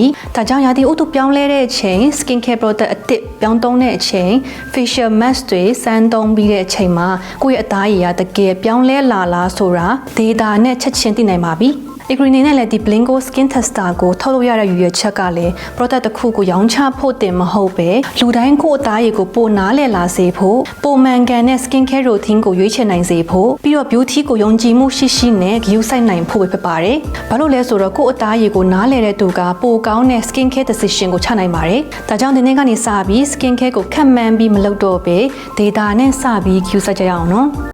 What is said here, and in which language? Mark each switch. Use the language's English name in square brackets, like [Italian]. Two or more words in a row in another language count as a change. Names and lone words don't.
[Burmese] ။ဒါကြောင့်ရာသီဥတုပြောင်းလဲတဲ့အချိန် [English] skin care product [Burmese] အသစ်ပြောင်းသုံးတဲ့အချိန် [English] facial mask [Burmese] တွေစမ်းသုံးပြီးတဲ့အချိန်မှာကိုယ့်ရဲ့အသားရည်ကတကယ် ပြောင်းလဲလာလားဆိုတာ data နဲ့ချက်ချင်းသိနိုင်ပါပြီ။ Agree နဲ့လည်းဒီ Blingo [English] skin tester [Burmese] ကိုထုတ်လုပ်ရတဲ့ရည်ရွယ်ချက်ကလည်း product တစ်ခုကိုရောင်းချဖို့တင်မဟုတ်ပဲလူတိုင်းကိုအသားရည်ကိုပိုနားလည်လာစေဖို့ပုံမှန်ကန်တဲ့ [English] skin care routine [Burmese] ကိုရွေးချယ်နိုင်စေဖို့ပြီးတော့ beauty ကိုယုံကြည်မှုရှိရှိနဲ့ဂရုစိုက်နိုင်ဖို့ပဲဖြစ်ပါတယ်။ဘာလို့လဲဆိုတော့ကို့အသားရည်ကိုနားလည်တဲ့သူကပိုကောင်းတဲ့ [English] skin care decision [Burmese] ကိုချနိုင်ပါတယ်။ဒါကြောင့်ဒီနေ့ကနေစပြီး [English] skin care [Burmese] ကိုခက်မှန်းပြီးမလုပ်တော့ပဲ data နဲ့စပြီးဂရုစိုက်ကြရအောင်နော်။